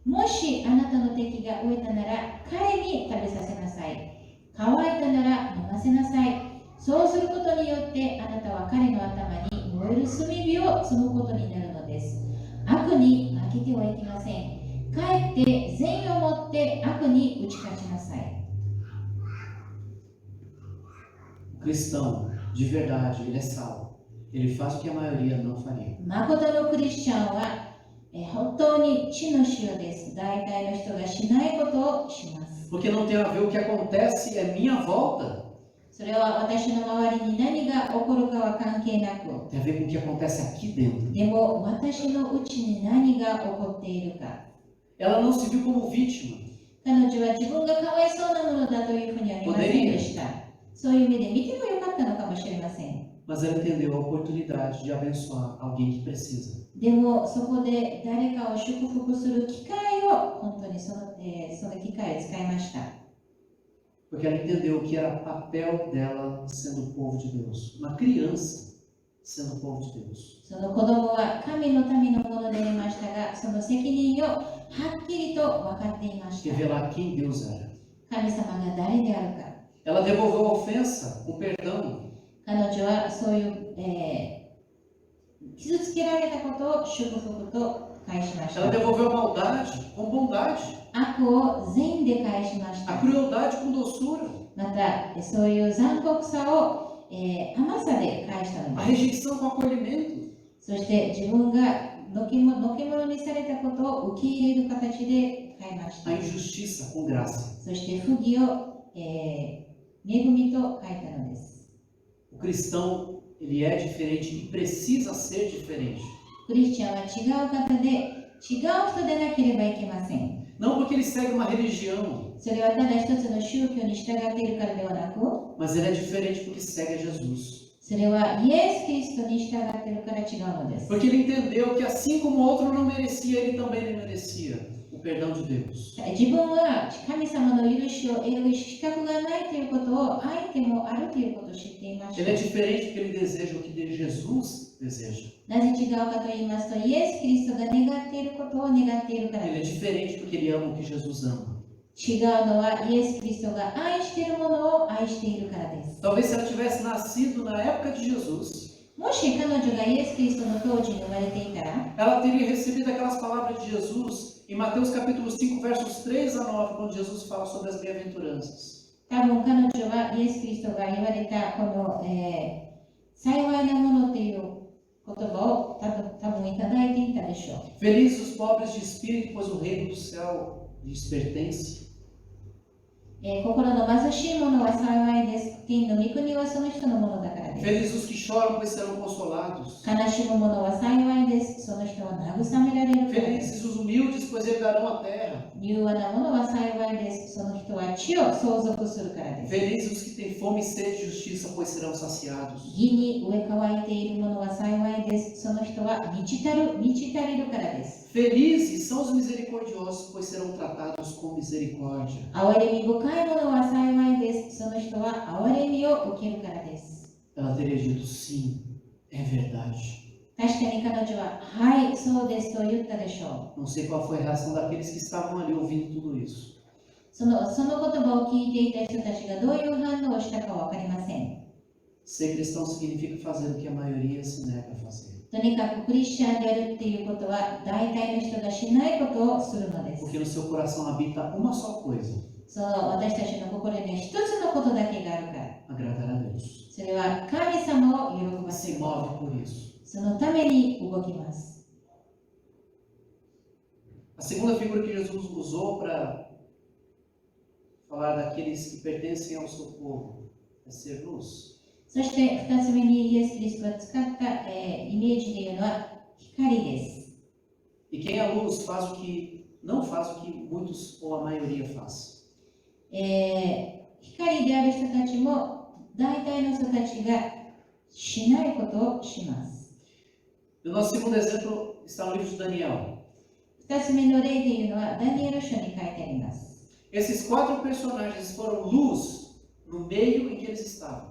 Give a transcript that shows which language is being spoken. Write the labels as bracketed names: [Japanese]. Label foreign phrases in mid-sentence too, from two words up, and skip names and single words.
[Japanese] もしあなたの敵が飢えたなら彼に食べさせなさい。乾いたなら飲ませなさい。そうすることによってあなたは彼の頭に燃える炭火を積むことになるのです。悪に負けてはいけません。かえって善意を持って悪に打ち勝ちなさい。 [Portuguese] O cristão, de verdade, ele é salvo. Ele faz o que a maioria não faria. [Japanese] 誠のクリスチャンは本当に地の塩です。大体の人がしないことをします。 [Portuguese] Porque não tem a ver o que acontece à minha volta. [Japanese] それは私の周りに何が起こるかは関係なく、 [Portuguese] Tem a ver com o que acontece aqui dentro. [Japanese] でも私のうちに何が起こっているか。 [Portuguese] Ela não se viu como vítima. [Japanese] 彼女は自分がかわいそうなものだというふうには見ませんでした。そういう目で見てもよかったのかもしれません。 [Portuguese] Mas ela entendeu a oportunidade de abençoar alguém que precisa. [Japanese] でもそこで誰かを祝福する機会を本当にその機会を使いました。 [Portuguese] Porque ela entendeu que era papel dela sendo o povo de Deus. Uma criança sendo o povo de Deus. [Japanese] その子供は神の民のものでありましたが、その責任をはっきりと分かっていました。 [Portuguese] Revelar quem Deus era. [Japanese] 神様が誰であるか。 [Portuguese] Ela devolveu a ofensa com perdão. [Japanese] 彼女はそういう、傷つけられたことを祝福と返しまし [Portuguese] Ela [Japanese] た。 [Portuguese] devolveu a maldade com bondade. [Japanese] 悪を善で返しまし [Portuguese] A [Japanese] た。 [Portuguese] crueldade com doçura. [Japanese] また、そういう残酷さを、甘さで返したの [Portuguese] A [Japanese] です。 [Portuguese] rejeição com acolhimento. [Japanese] そして自分がのけ者にされたことを受け入れる形で変えました。 [Portuguese] A injustiça com graça. [Japanese] そして不義を、恵みと変えたのです。 [Portuguese] O cristão, ele é diferente e precisa ser diferente. [Japanese] クリスチャンは違う方で違う人でなければいけません。 [Portuguese] Não porque ele segue uma religião, [Japanese] それはただ一つの宗教に従っているからではなく、 [Portuguese] mas ele é diferente porque segue a Jesus. [Japanese] それはイエス・キリストに従っているから違うのです。 [Portuguese] Porque ele entendeu que assim como o outro não merecia, ele também não merecia o perdão de Deus. [Japanese] 自分は神様の許しを得る資格がないということを相手もあるということを知っていまし [Portuguese] Ele é [Japanese] た。 [Portuguese] diferente porque ele deseja o que de Jesus deseja. [Japanese] なぜ違うかと言いますと、イエス・キリストが願っていることを願っているから [Portuguese] Ele é [Japanese] です。 [Portuguese] diferente porque ele ama o que Jesus ama. [Japanese] 違うのはイエス・キリストが愛しているものを愛しているからです。 [Portuguese] Talvez se ela tivesse nascido na época de Jesus, [Japanese] もし彼女がイエス・キリストの当時に生まれていたら、 [Portuguese] ela teria recebido aquelas palavras de Jesus em Mateus capítulo 5, versos 3 a 9, quando Jesus fala sobre as bem-aventuranças. [Japanese] 多分彼女はイエス・キリストが言われたこの、幸いなものという言葉を多分いただいていたでしょう。 [Portuguese] Felizes os pobres de espírito, pois o reino do céu lhes pertence. [Japanese] 心の貧しい者は幸いです。天の御国はその人のものだからです。 [Portuguese] Felizes os que choram, pois serão consolados. [Japanese] 悲しむ者は幸いです。その人は慰められるからです。 [Portuguese] Felizes os humildes, pois herdarão a terra. [Japanese] 柔和な者は幸いです。その人は地を相続するからです。 [Portuguese] Felizes os que têm fome e sede de justiça, pois serão saciados. [Japanese] 義に植え乾いている者は幸いです。その人は満ち足りるからです。 [Portuguese] Felizes são os misericordiosos, pois serão tratados com misericórdia. [Japanese] 憐れみ深い者は幸いです。その人は憐れみを受けるからです。 [Portuguese] Ela teria dito sim, é verdade. [Japanese] 確かに彼女は、はい、そうですと言ったでしょ [Portuguese] Não sei qual foi a reação daqueles que estavam ali ouvindo tudo isso. [Japanese] う。その言葉を聞いていた人たちがどういう反応をしたかは分かりません。 [Portuguese] Ser cristão significa fazer o que a maioria se nega a fazer. [Japanese] とにかくクリスチャンであるっていうことは、大体の人がしないことをするのです。 [Portuguese] Porque no seu coração habita uma só coisa: [Japanese] その私たちの心には一つのことだけがあるから。 [Portuguese] agradar a Deus. [Japanese] それは神様を喜ばせ [Portuguese] Se [Japanese] るこ [Portuguese] move [Japanese] と。 [Portuguese] por isso. [Japanese] そのために動きます。 [Portuguese] A segunda figura que Jesus usou para falar daqueles que pertencem ao seu povo é ser luz. [Japanese] そして2つ目にイエス・キリストが使った、イメージでいうのは光です。 [Portuguese] E quem é luz faz o que não faz o que muitos ou a maioria faz. [Japanese] 光である人たちも大体の人たちがしないことをします。 [Portuguese] E o nosso segundo exemplo está no livro de Daniel. [Japanese] 2 つ目の例でいうのはダニエル書に書いてあります。 [Portuguese] Esses 4 personagens foram luz no meio em que eles estavam.